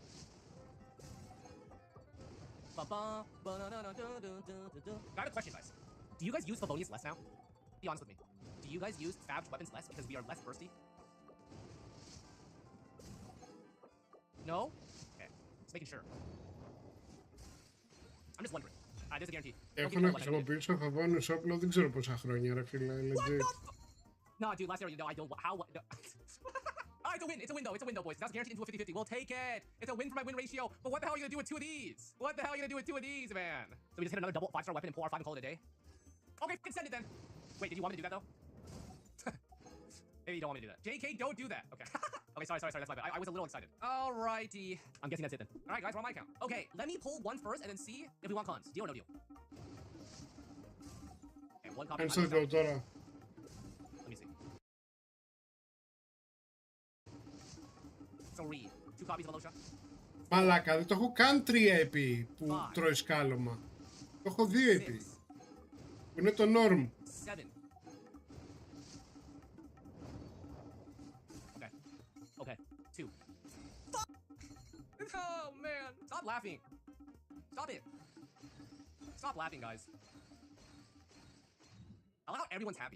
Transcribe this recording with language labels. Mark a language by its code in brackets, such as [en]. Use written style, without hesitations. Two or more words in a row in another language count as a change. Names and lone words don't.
[en] I have a question, guys. Do you guys use Favonius less now? Be honest with me. Do you guys use Savage weapons less because we are less bursty? No? Okay. Just making sure. I'm just wondering. There's a guarantee. [el] Έχω να χρησιμοποιήσω Favonius όπλο δεν ξέρω πόσα χρόνια, ρε φίλε, legit. [en] Nah, dude, last year, I don't... How... No. Alright, it's a win. It's a win, though. It's a win, though, boys. That's guaranteed into a 50-50. We'll take it. It's a win for my win ratio. But what the hell are you gonna do with 2 of these? What the hell are you gonna do with 2 of these, man? So we just hit another double 5-star weapon and pull our 5 and call it a day? Okay, fucking send it then. Wait, did you want me to do that, though? Maybe you don't want me to do that. JK, don't do that. Okay. Okay, sorry, that's my bad. I was a little excited. Alrighty. I'm guessing that's it then. Alright, guys, we're on my account. Okay, let me pull one first and then see if we want cons. Deal or no deal? Okay, one copy. Answer go τώρα. Let me see. So read. 2 copies of Alosha. [el] Μαλάκα, δεν το έχω καν 3 επί που τρώει σκάλωμα. Το έχω 2 επί. Που είναι το norm. [en] 7. Okay. 2. Fuck! Oh man! Stop laughing! Stop it! Stop laughing, guys. I like how everyone's happy.